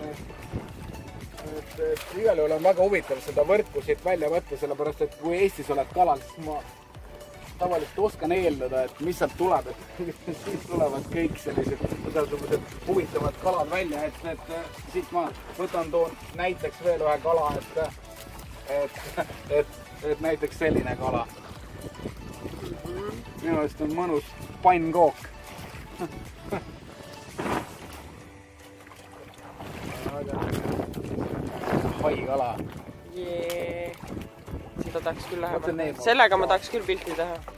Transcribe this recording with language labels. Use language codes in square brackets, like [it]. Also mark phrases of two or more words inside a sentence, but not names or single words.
[et] Et igal juhul on väga huvitav seda võrku siit välja võtta, sellepärast et kui Eestis oled kalal, siis ma tavaliselt oskan eeldada, et mis sealt tuleb, et siis tulevad kõik sellised huvitavad kalad välja, et siit ma toon näiteks veel ühe kala, et näiteks selline kala. Minu eest on mõnus pannkook. Haikala. Jee. Seda tahaks küll [en] What's the name [et] lähemalt. [en] of [et] Sellega ma tahaks küll pilti teha.